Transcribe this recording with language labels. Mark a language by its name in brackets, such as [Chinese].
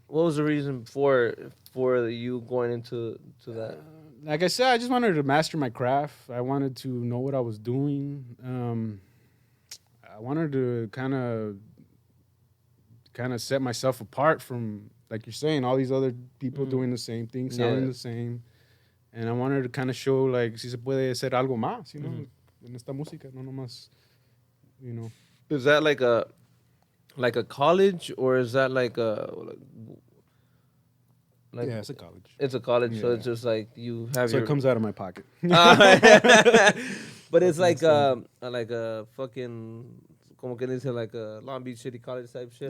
[English] reason for you going into that? Like I said, I just wanted to master my craft. I wanted to know what I was doing. I wanted to kind of set myself apart from, like you're saying, all these other people doing the same thing, sounding the same. And I wanted to kind of show, like, [Spanish] si se puede hacer algo más, [English] you know, [Spanish] en esta música, no nomás, [English] you know. Is that like a college, or is that like yeah, it's a college. It's a college, so it's just like you have so it comes out of my pocket. But it's like a fucking, como que dice, like a Long Beach City College type shit.